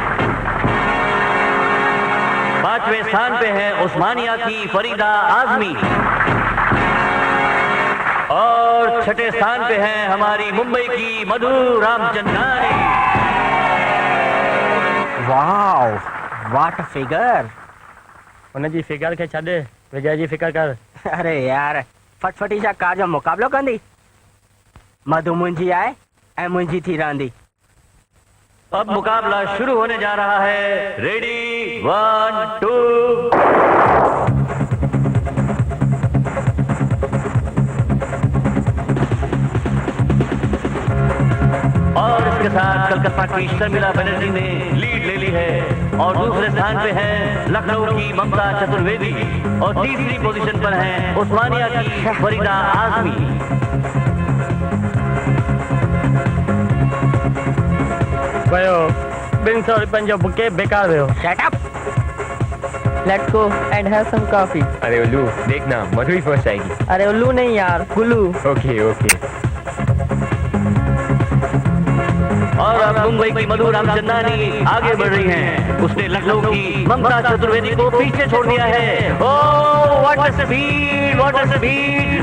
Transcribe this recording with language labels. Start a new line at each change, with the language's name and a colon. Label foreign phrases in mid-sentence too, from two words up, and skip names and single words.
Hindi: पांचवें स्थान पे है उस्मानिया की फरीदा आजमी। और छठे स्थान पे है हमारी मुंबई की मधु रामचंदानी।
English: Wow, what a figure.
Sindhi: उनजी फिगर खे छॾ, विजय जी फिकर कर। अरे यार, फटफटी जा कार जो मुकाबलो कंदी। मधु मुंहिंजी आहे ऐं मुंहिंजी थी रहंदी।
Hindi: अब मुकाबला शुरू होने जा रहा है।
English: रेडी 1 2।
Hindi: और इसके साथ कलकत्ता की शर्मिला बनर्जी ने लीड ले ली है और दूसरे स्थान पे है लखनऊ की ममता चतुर्वेदी और तीसरी पोजीशन पर है उस्मानिया की फरीदा आजमी।
Sindhi: वियो 200 रुपयनि जो बुके बेकार वियो।
English: Shut up. Let's go and have some coffee.
Hindi: अरे उल्लू, देखना मधु ही फर्स्ट आएगी। अरे उल्लू नहीं यार, गुल्लू। ओके। और अब मुंबई की मधु रामचंदानी आगे बढ़ रही हैं। उसने लखनऊ की ममता चतुर्वेदी को पीछे छोड़ दिया है।
English: Oh what a speed, what a speed.